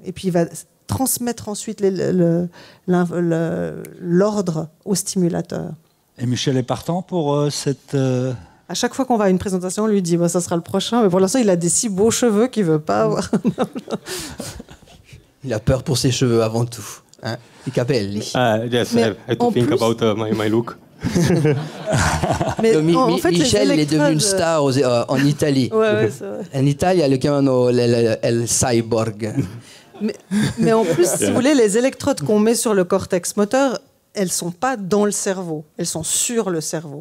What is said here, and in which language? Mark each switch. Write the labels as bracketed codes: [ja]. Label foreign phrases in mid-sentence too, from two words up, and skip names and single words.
[fr] Et puis, il va transmettre ensuite l'ordre au stimulateur. Et Michel est partant pour cette... À chaque fois qu'on va à une présentation, on lui dit ça sera le prochain, mais pour l'instant, il a des si beaux cheveux qu'il ne veut pas avoir. Il a peur pour ses cheveux avant tout. Hein? [it] I capelli. [en] Yes, I have to think about my look. [fr] Mais en fait, Michel il est devenu une star en Italie. Ouais, c'est vrai. En Italie, [it] le chiamano il cyborg. [fr] Mais en plus, si vous voulez, les électrodes qu'on met sur le cortex moteur elles sont pas dans le cerveau, elles sont sur le cerveau.